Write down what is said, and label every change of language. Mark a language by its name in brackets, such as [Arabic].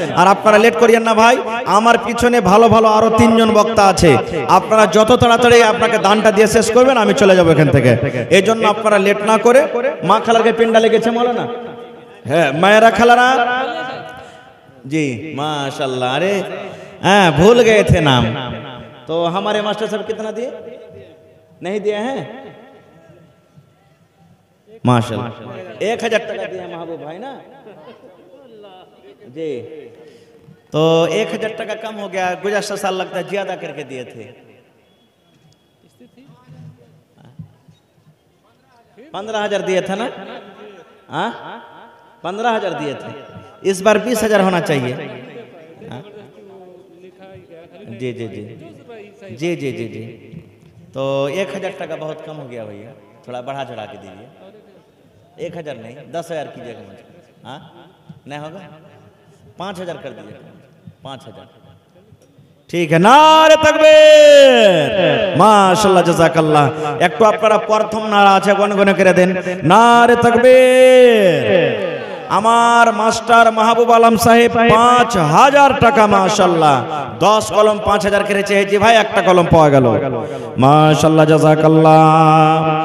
[Bangla] আর আপনারা লেট করিয়েন না ভাই, আমার পিছনে ভালো ভালো আরো 3 জন বক্তা আছে, আপনারা যত তাড়াতাড়ি আপনাকে দানটা দিয়ে শেষ করবেন আমি চলে যাব এখান থেকে। এই জন্য আপনারা লেট না করে, মা খালাকে পিন্ডা লেগেছে মাওলানা, হ্যাঁ মায়েরা খালারা [Hindi] जी माशाल्लाह। अरे हाँ भूल गए थे नाम, तो हमारे मास्टर साहब कितना दिए? नहीं दिए हैं माशाल्लाह। 1000 टका दिए महबूब भाई ना जी, तो 1000 टका कम हो गया, गुज़श्ता साल लगता है ज्यादा करके दिए थे। 15,000 दिए थे ना? हाँ 15,000 दिए थे, इस बार 20,000 होना चाहिए। जी जी जी जी जी जी जी, तो 1000 टका बहुत कम हो गया भैया, थोड़ा बढ़ा चढ़ा के दीजिए। 1000 नहीं 10,000 कीजिएगा मुझे, हाँ नहीं होगा 5,000 कर दीजिए, 5,000 ठीक है। नारे तकबीर माशाल्लाह জাযাকাল্লাহ। [Bangla] একটু আপনারা প্রথম নারা আছে গনগনে করে দেন, নারে তকবীর। আমার মাস্টার মাহবুব আলম সাহেব 5,000 টাকা মাশাআল্লাহ, 10 কলম 5,000 করে চেয়েছি ভাই, একটা কলম পাওয়া গেল মাশাআল্লাহ, জাযাকাল্লাহ।